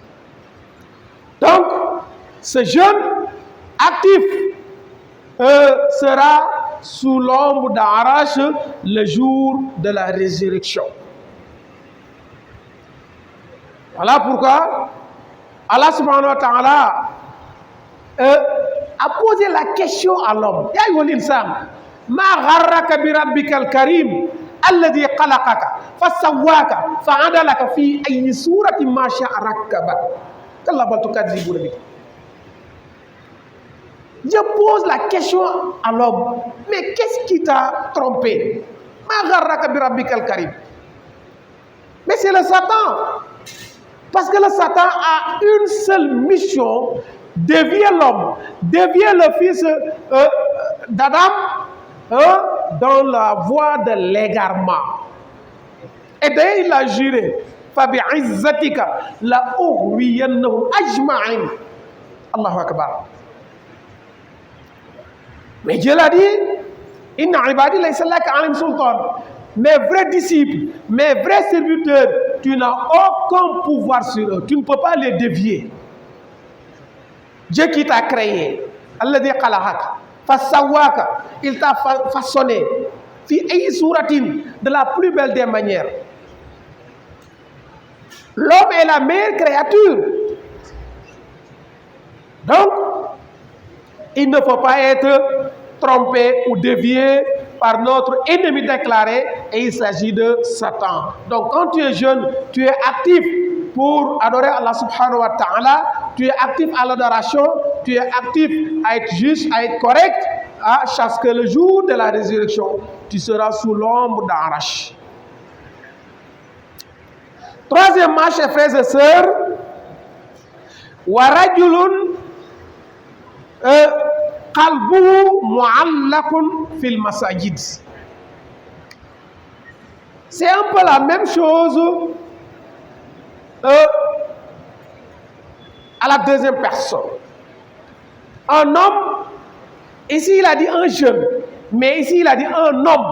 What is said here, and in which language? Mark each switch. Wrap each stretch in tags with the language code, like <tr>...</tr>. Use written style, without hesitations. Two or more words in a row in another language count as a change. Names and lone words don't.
<fr>Donc, ce jeune actif sera sous l'ombre d'Arash le jour de la résurrection. Voilà pourquoi Allah</fr> <ar>سبحانه وتعالى</ar> <fr>a posé la question à l'homme.</fr> <ar>يا أيها الإنسان، ما غرك بربك الكريم الذي خلقك فسواك فعدلك في أي صورة ما شاء ركبك. كلا بل تكذبون ب.</ar> <fr>Je pose la question à l'homme. Mais qu'est-ce qui t'a trompé?</fr> <ar>ما غرك بربك الكريم.</ar> <fr>Mais c'est le Satan. Parce que le Satan a une seule mission, dévier l'homme, dévier le fils d'Adam dans la voie de l'égarement. Et d'ailleurs, il a juré,</fr> <ar>فبعزتك لأغوينهم أجمعين. الله أكبر.</ar> <fr>Mais Dieu l'a dit,</fr> <ar>إن عبادي ليس لك عليهم سلطان.</ar> <fr>Mes vrais disciples, mes vrais serviteurs, tu n'as aucun pouvoir sur eux. Tu ne peux pas les dévier. Dieu qui t'a créé,</fr> <ar>الذي خلقك,</ar> <fr>fasawwaka, il t'a façonné,</fr> <ar>في أي صورة,</ar> <fr>de la plus belle des manières. L'homme est la meilleure créature. Donc, il ne faut pas être trompé ou dévié par notre ennemi déclaré, et il s'agit de Satan. Donc quand tu es jeune, tu es actif pour adorer Allah</fr> <ar>سبحانه وتعالى,</ar> <fr>tu es actif à l'adoration, tu es actif à être juste, à être correct, jusqu'à que le jour de la résurrection, tu seras sous l'ombre d'Arash. Troisièmement, chers frères et sœurs,</fr> <ar>ورجل قلبه معلق في المساجد.</ar> <fr>C'est un peu la même chose à la deuxième personne. Un homme, ici il a dit un jeune, mais ici il a dit un homme.</fr>